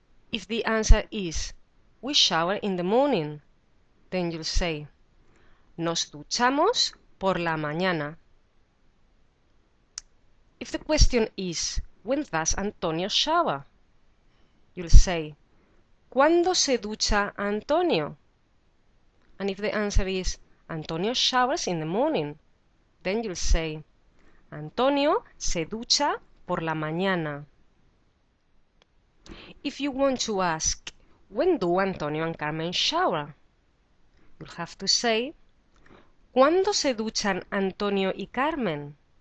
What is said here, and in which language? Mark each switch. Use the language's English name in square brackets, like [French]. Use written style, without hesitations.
[English] If the answer is, we shower in the morning, then you'll say, [Spanish] nos duchamos por la mañana. [English] If the question is, when does Antonio shower? You'll say, [Spanish] ¿cuándo se ducha Antonio? [English] And if the answer is, Antonio showers in the morning, then you'll say, [Spanish] Antonio se ducha por la mañana. [English] If you want to ask, when do Antonio and Carmen shower? You'll have to say, [Spanish] ¿cuándo se duchan Antonio y Carmen?